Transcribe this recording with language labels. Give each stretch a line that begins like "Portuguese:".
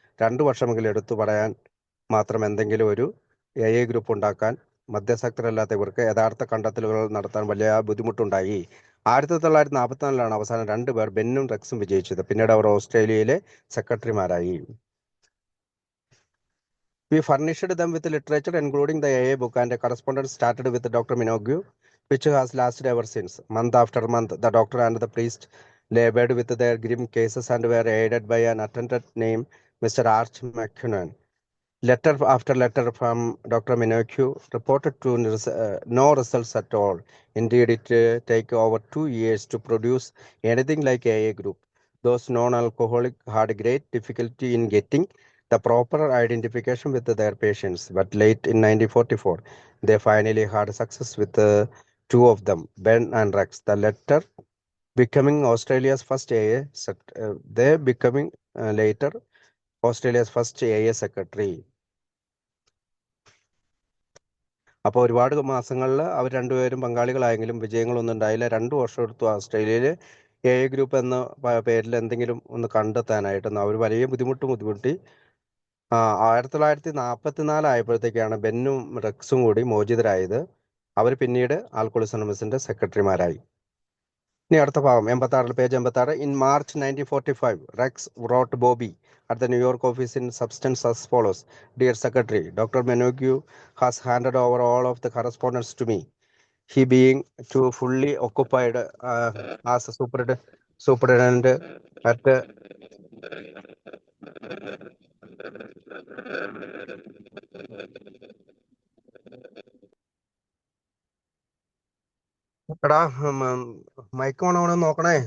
Malayalam: 2 വർഷമെങ്കിലും എടുത്തു പറയാൻ മാത്രം എന്തെങ്കിലും ഒരു ഗ്രൂപ്പ് ഉണ്ടാക്കാൻ മധ്യസ്ഥരല്ലാത്ത ഇവർക്ക് യഥാർത്ഥ കണ്ടെത്തലുകൾ നടത്താൻ വലിയ ബുദ്ധിമുട്ടുണ്ടായി. 1944 അവസാനം 2 പേർ, ബെന്നും റെക്സും വിജയിച്ചത്. പിന്നീട് അവർ ഓസ്ട്രേലിയയിലെ സെക്രട്ടറിമാരായി.
English: We furnished them with literature, including the AA book, and a correspondence started with Dr. Minogue, which has lasted ever since. Month after month, the doctor and the priest labored with their grim cases and were aided by an attendant named Mr. Arch McKinnon. Letter after letter from Dr. Minogue reported to no results at all. Indeed, it took over 2 years to produce anything like AA group. Those non-alcoholic had great difficulty in getting the proper identification with their patients, but late in 1944, they finally had success with 2 of them, Ben and Rex. The latter becoming Australia's first AA, they becoming later Australia's first AA secretary.
Malayalam: അപ്പോൾ ഒരുപാട് മാസങ്ങളിൽ അവർ രണ്ടുപേരും പങ്കാളികളായെങ്കിലും വിജയങ്ങളൊന്നും ഉണ്ടായില്ല. 2 വർഷം എടുത്തു ഓസ്ട്രേലിയയിൽ group എന്ന പേരിൽ എന്തെങ്കിലും ഒന്ന് കണ്ടെത്താനായിട്ട്. അവർ വലിയ ബുദ്ധിമുട്ടി. 1944 ആയപ്പോഴത്തേക്കാണ് ബെന്നും റെക്സും കൂടി മോചിതരായത്. അവർ പിന്നീട് ആൽക്കോളിക്സ് അനോണിമസിന്റെ സെക്രട്ടറിമാരായി. ഇനി അടുത്ത ഭാഗം 86, page 86.
English: In March 1945, Rex wrote Bobby at the New York office in substance as follows: Dear Secretary, Dr. Minogue has handed over all of the correspondence to me. He being too fully occupied as a superintendent at
Malayalam: എടാ mic ഓണാവണം നോക്കണേ.